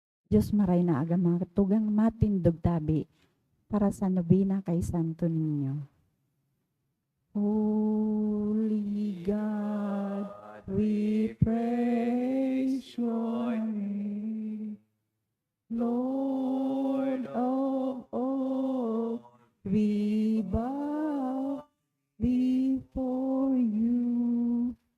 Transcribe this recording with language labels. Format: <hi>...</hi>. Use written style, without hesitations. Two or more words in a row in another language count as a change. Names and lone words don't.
<bik>Diyos maray na aga mga tugang matindog tabi para sa nobina kay Santo Niño.</bik> <en>Holy God, we praise your name. Lord of all, we bow before you.</en>